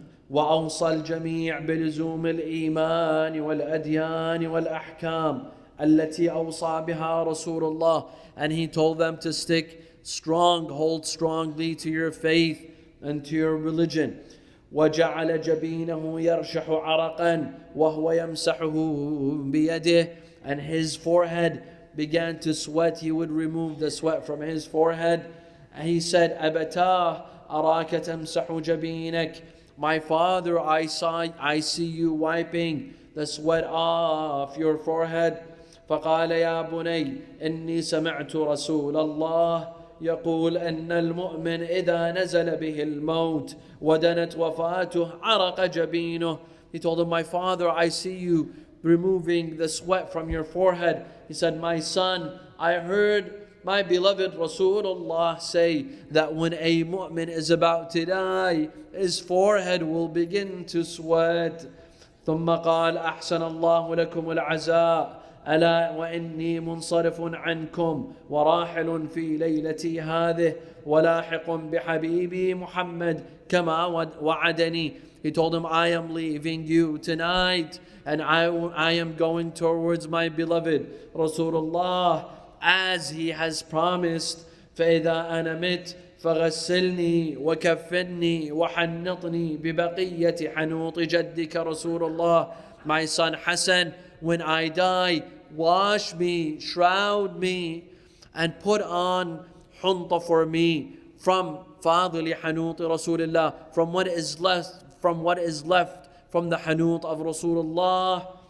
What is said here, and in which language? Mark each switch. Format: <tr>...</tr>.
<ar>وأوصى الجميع بلزوم الإيمان والأديان والأحكام التي أوصى بها رسول الله.</ar> <en>And he told them to hold strongly to your faith and to your religion.</en> <ar>وجعل جبينه يرشح عرقا وهو يمسحه بيده.</ar> <en>And his forehead began to sweat. He would remove the sweat from his forehead. And he said,</en> <ar>أبتاه أراك تمسح جبينك.</ar> <en>My father, I see you wiping the sweat off your forehead.</en> <ar>فقال يا بني إني سمعت رسول الله يقول أن المؤمن إذا نزل به الموت ودنت وفاته عرق جبينه.</ar> <en>He told him, my father, I see you removing the sweat from your forehead. He said, my son, I heard my beloved Rasulullah say that when a mu'min is about to die, his forehead will begin to sweat.</en> <ar>ثم قال أحسن الله لكم العزاء ألا وإني منصرف عنكم وراحل في ليلتي هذه ولاحق بحبيبي محمد كما وعدني.</ar> <en>He told him, I am leaving you tonight and I am going towards my beloved Rasulullah as he has promised.</en> <ar>فإذا أنا مت فغسلني وكفني وحنطني ببقية حنوط جدك رسول الله.</ar> <en>My son Hassan, when I die, wash me, shroud me, and put on hunta for me from fadli hanut Rasulullah, from what is left from the hanut of Rasulullah.</en>